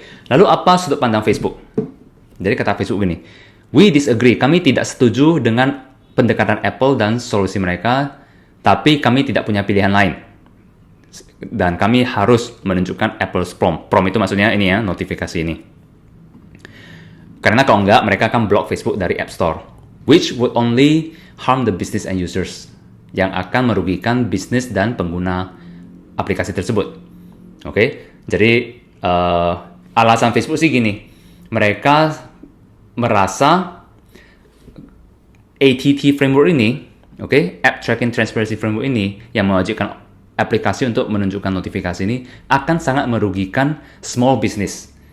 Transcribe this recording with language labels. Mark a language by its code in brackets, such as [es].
[id] Lalu apa sudut pandang Facebook? Jadi kata Facebook gini, [en] we disagree, [id] kami tidak setuju dengan pendekatan Apple dan solusi mereka, tapi kami tidak punya pilihan lain. Dan kami harus menunjukkan Apple's PROM. PROM itu maksudnya ini ya, notifikasi ini. Karena kalau enggak, mereka akan block Facebook dari App Store. [en] Which would only harm the business and users. [id] Yang akan merugikan bisnis dan pengguna aplikasi tersebut. Jadi alasan Facebook sih gini. Mereka merasa ATT framework ini, App Tracking Transparency Framework ini yang mewajibkan aplikasi untuk menunjukkan notifikasi ini akan sangat merugikan small business.